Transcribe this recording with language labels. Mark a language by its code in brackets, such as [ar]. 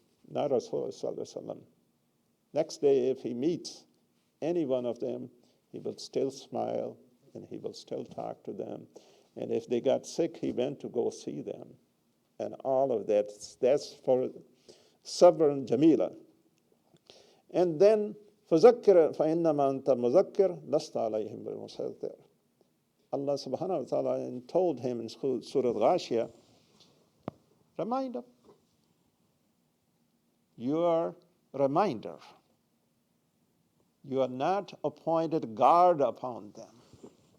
[en] Not Rasulullah sallallahu alaihi wasallam. Next day, if he meets any one of them, he will still smile and he will still talk to them. And if they got sick, he went to go see them. And all of that, that's for sabr jamila. And then, [ar] فَذَكِّرْ فَإِنَّمَا أَنْتَ مُذَكِّرْ لَسْتَ عَلَيْهِمْ بِمُسَيْطِرٍ. [en] Allah subhanahu wa ta'ala told him in Surah Ghashiyah, remind them. You are a reminder. You are not appointed guard upon them.